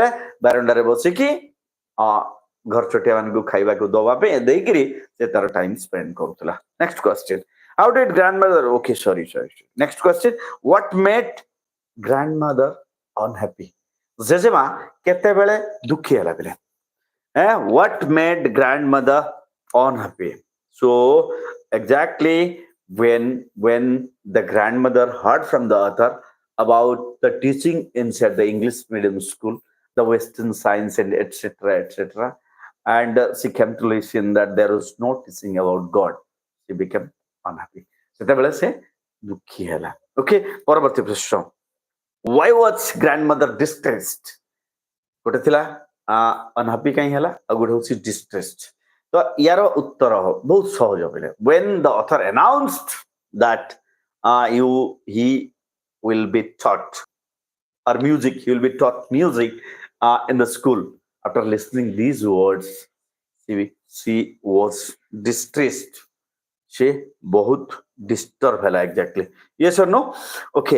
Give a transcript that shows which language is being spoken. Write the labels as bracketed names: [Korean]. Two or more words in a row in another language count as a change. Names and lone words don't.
[Odia] ବରଣ୍ଡା ରେ ବସିକି ଘର ଛୋଟିଆ ମାନଙ୍କୁ ଖାଇବା କୁ ଦବା ପେ ଦେଇକରି ସେ ତା'ର [English] time spend [Odia] करथला. [English] next question. How did grandmother, okay sorry next question. What made grandmother unhappy? [Odia] ଜେଜେମା କେତେ ବେଳେ ଦୁଃଖୀ ହେଲା ବେଳେ? [English] What made grandmother unhappy? So exactly when the grandmother heard from the author about the teaching inside the English medium school, the Western science and etc., and she came to listen that there was no teaching about God, she became unhappy. [Odia] ସେତେବେଳେ ସେ ଦୁଃଖୀ ହେଲା. Okay, ପରବର୍ତ୍ତୀ ପ୍ରଶ୍ନ. [English] Why was grandmother distressed? ଗୋଟେ ଥିଲା unhappy କାହିଁ ହେଲା, ଆଉ ଗୋଟେ ହଉଛି distressed. [Odia] ତୋ ଯାର ଉତ୍ତର ବହୁତ ସହଜ ବୋଲେ. [English] When the author announced that he will be taught he will be taught music in the school, after listening these words she was distressed. she बहुत disturb hela. Exactly, yes or no?